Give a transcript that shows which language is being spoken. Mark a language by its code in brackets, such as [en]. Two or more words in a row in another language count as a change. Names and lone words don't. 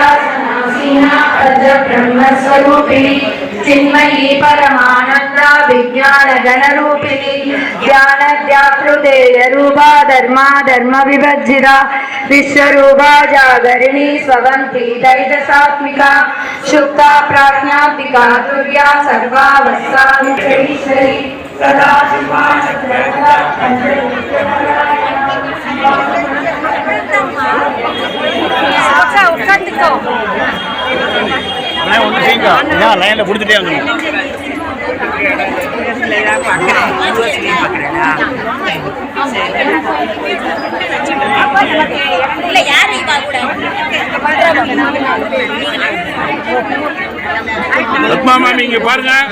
[sa] सनासीना अजब्रह्मस्वरूपिणी चिन्मयी परमानन्दा विज्ञानगणरूपिणी ज्ञानद्याकृतेयरूपा धर्मा धर्मविभज्जिता विश्वरूपा जागरिणी स्ववन्ती दैजसात्मिका शुक्ता प्राज्ञात्मिका तुर्या सर्वावस्थाश्वरी सदा शिवा [ta] ஒன்று செய்யுங்க லைனில் கொடுத்துட்டே வந்து ரத்மா மாமி இங்க பாருங்க